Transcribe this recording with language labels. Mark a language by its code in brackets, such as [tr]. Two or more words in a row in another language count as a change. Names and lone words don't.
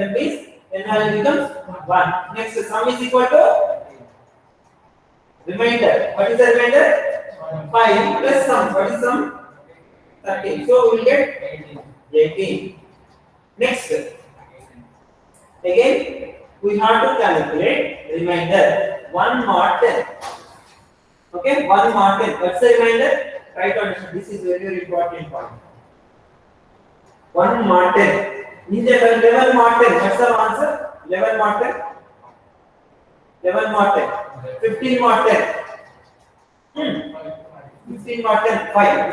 [en] That means n value becomes 1. Next, sum is equal to remainder. What is the remainder? 5 plus sum. What is sum? 13. So we will get 18. Next, again we have to calculate remainder 1 mod 10. Okay, 1 mod 10. What's the remainder? Try to understand. This is very important point. 1 mod 10. In the 11 mod 10. What's the answer? 11 mod 10. 11 mod 10. 15 mod 10. 15 mod 10. 5.